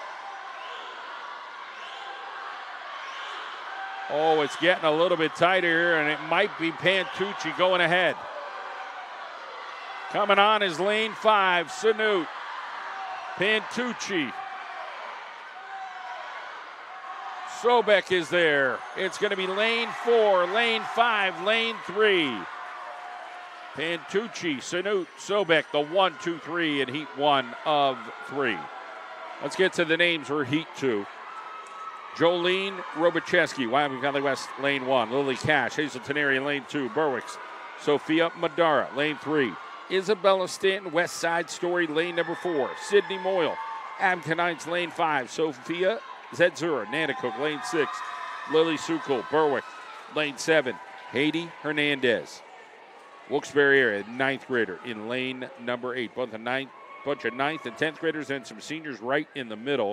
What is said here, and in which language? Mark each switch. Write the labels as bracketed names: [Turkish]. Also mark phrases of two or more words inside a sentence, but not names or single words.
[English] Oh, it's getting a little bit tighter here, and it might be Pantucci going ahead. Coming on is lane 5, Sanute, Pantucci. Sobek is there. It's going to be lane 4, lane 5, lane 3. Pantucci, Sanute, Sobek, the 1, 2, 3 in heat 1 of 3. Let's get to the names for heat 2. Jolene Robicheski, Wyoming Valley West, lane 1. Lily Cash, Hazleton area, lane 2. Berwick's Sophia Madara, lane 3. Isabella Stanton, West Side Story, lane number 4. Sydney Moyle, Abington Heights, lane 5. Sophia Zedzura, Nanticoke, lane 6. Lily Sukol, Berwick, lane 7. Haiti Hernandez, Wilkes-Barre area, 9th grader in lane number 8. Bunch of 9th and 10th graders and some seniors right in the middle.